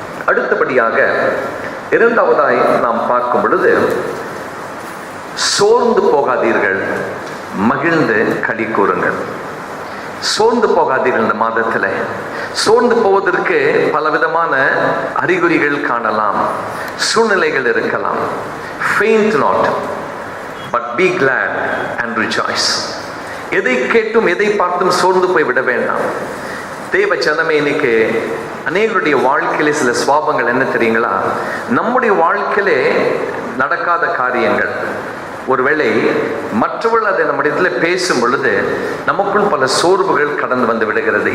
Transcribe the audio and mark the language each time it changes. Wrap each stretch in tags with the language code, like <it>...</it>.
<ta>அடுத்தபடியாக இரண்டாவதாய் நாம் பார்க்கும் பொழுது, சோர்ந்து போகாதீர்கள், மகிழ்ந்து களி கூறுங்கள். சோர்ந்து போகாதீர்கள். இந்த மாதத்துல சோர்ந்து போவதற்கு பலவிதமான அறிகுறிகள் காணலாம், சூழ்நிலைகள் இருக்கலாம்.</ta> <en>faint not but be glad and rejoice.</en> <ta>எதை கேட்டும் எதை பார்த்தும் சோர்ந்து போய் விட வேண்டாம். தேவ ஜனமே, இன்னைக்கு அநேகருடைய வாழ்க்கையிலே சில சுவாபங்கள் என்ன தெரியுங்களா? நம்முடைய வாழ்க்கையிலே நடக்காத காரியங்கள், ஒருவேளை மற்றவர்கள் அதை நம்ம இடத்துல பேசும் பொழுது நமக்குள் பல சோர்வுகள் கடந்து வந்து விடுகிறது.</ta>